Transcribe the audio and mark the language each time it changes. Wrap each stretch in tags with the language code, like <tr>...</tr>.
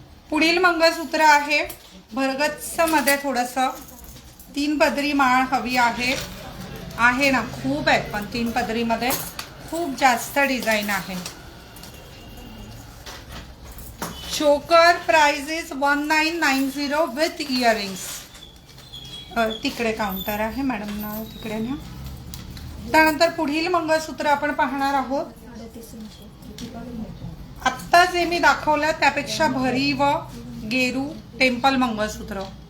<mr>पुढील मंगळसूत्र आहे भरगच्च मध्ये थोडंसं 3 पदरी माळ हवी आहे. आहे ना, खूप आहेत, पण 3 पदरी मध्ये खूप जास्त डिझाईन आहे.</mr> <en>चोकर price is 1990 with earrings.</en> <mr>तिकडे काउंटर आहे मॅडम ना, तिकडे ना. त्यानंतर पुढील मंगळसूत्र आपण पाहणार आहोत. आत्ता जे मी दाखवलं त्यापेक्षा भरी व गेरू टेम्पल मंगळसूत्र.</mr>